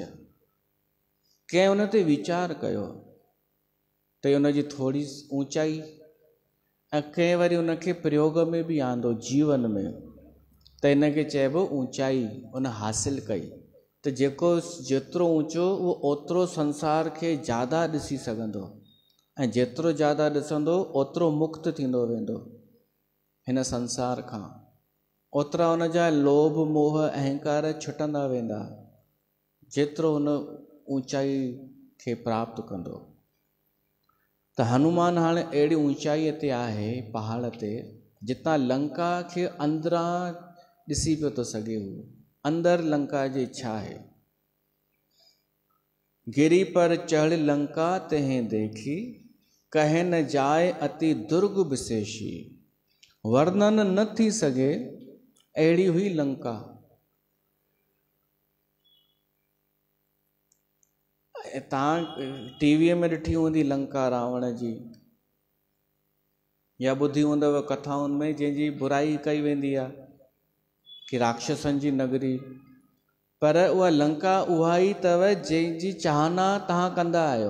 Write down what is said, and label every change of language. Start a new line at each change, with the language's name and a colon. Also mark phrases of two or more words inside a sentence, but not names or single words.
Sindhi: कंहिं उन ते वीचार कयो त उनजी थोरी ऊंचाई, ऐं कंहिं वरी उनखे प्रयोग में बि आंदो जीवन में, त इनखे चइबो ऊंचाई उन हासिल कई। त जेतिरो ऊंचो उहो ओतिरो संसार खे ज़्यादा ॾिसी सघंदो, ऐं जेतिरो ज़्यादा ॾिसंदो ओतिरो मुक्त थींदो वेंदो हिन संसार खां, ओतिरा उनजा लोभ मोह अहंकार छुटंदा वेंदा, जेतिरो उन ऊंचाई खे प्राप्त कंदो। त हनुमान हाणे अहिड़ी ऊंचाईअ ते आहे, पहाड़ ते, जितां लंका खे अंदरां ॾिसी पियो थो सघे। हू अंदर लंका जी इच्छा आहे।
Awadhi: गिरी पर चढ़ लंका तहें देखी, कहे न जाए अति दुर्ग विशेषी।
Sindhi: वर्णन न थी सघे अहिड़ी हुई लंका। तव्हां टीवीअ में ॾिठी हूंदी लंका रावण जी, या ॿुधी हूंदव कथाउनि में, जंहिंजी बुराई कई वेंदी आहे कि राक्षसनि जी नगरी, पर उहा लंका उहा ई अथव जंहिंजी चाहना तव्हां कंदा आहियो।